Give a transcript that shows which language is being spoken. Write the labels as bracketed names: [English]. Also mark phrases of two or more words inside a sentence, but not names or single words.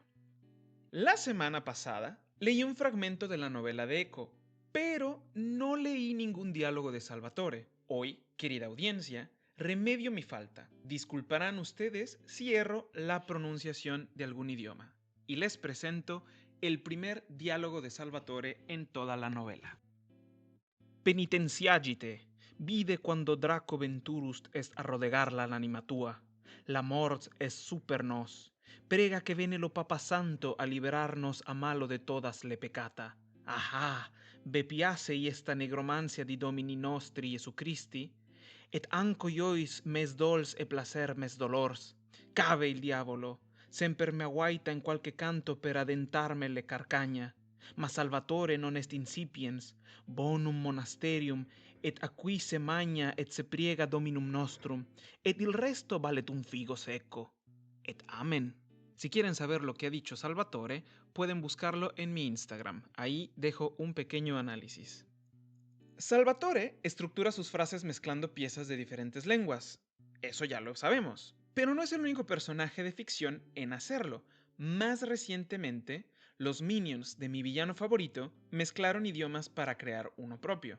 [Spanish] La semana pasada leí un fragmento de la novela de Eco, pero no leí ningún diálogo de Salvatore. Hoy, querida audiencia, remedio mi falta. Disculparán ustedes si erro la pronunciación de algún idioma. Y les presento el primer diálogo de Salvatore en toda la novela. [Latin] Penitenciagite, vide quando Draco venturust est a rodegarla l'anima tua. La mort es super nos. [Italian] Prega que vene lo Papa Santo a liberarnos a malo de todas le peccata. Aha, ve piace y esta negromancia di [Latin] Domini nostri Jesu Christi? [Occitan] Et anco iois mes dols e placer mes dolors. [Italian] Cave il diavolo, semper me aguaita in qualche canto per adentarme le carcagna. [Latin] Ma Salvatore non est incipiens, bonum monasterium, et qui se magna et se priega Dominum nostrum, et [Italian] il resto valet un figo secco. [Latin] Et amen. [Spanish] Si quieren saber lo que ha dicho Salvatore, pueden buscarlo en mi Instagram. Ahí dejo un pequeño análisis. Salvatore estructura sus frases mezclando piezas de diferentes lenguas. Eso ya lo sabemos. Pero no es el único personaje de ficción en hacerlo. Más recientemente, los Minions de mi villano favorito mezclaron idiomas para crear uno propio.